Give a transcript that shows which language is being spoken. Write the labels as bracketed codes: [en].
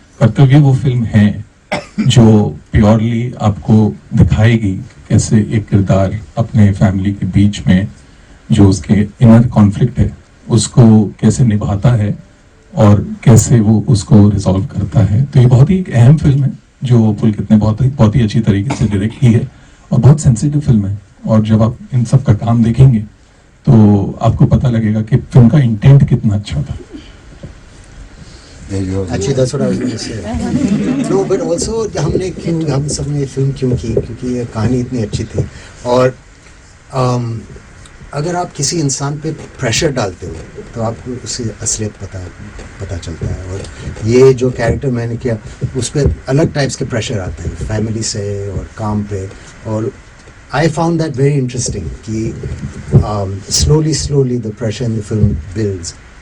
[hi] कर्तव्य वो फिल्म है जो प्योरली आपको दिखाएगी कैसे एक किरदार अपने फैमिली के बीच में जो उसके इनर कॉन्फ्लिक्ट है उसको कैसे निभाता है और कैसे वो उसको रिजॉल्व करता है. तो ये बहुत ही एक अहम फिल्म है जो पुलकित ने बहुत ही अच्छी तरीके से डायरेक्ट की है और बहुत सेंसिटिव फिल्म है. और जब आप इन सब का काम देखेंगे तो आपको पता लगेगा कि फिल्म का इंटेंट कितना अच्छा था. [en] Actually, that's what I was going to say. No, but also [hi] हम सब ने फिल्म क्यों की, क्योंकि ये कहानी इतनी अच्छी थी. और अगर आप किसी इंसान पे प्रेशर डालते हो तो आपको उसकी असलियत पता चलता है. और ये जो कैरेक्टर मैंने किया उस पर अलग टाइप्स के प्रेशर आते हैं, फैमिली से और काम पे. और [en] I found that very interesting [hi] कि [en] slowly the pressure in the film builds.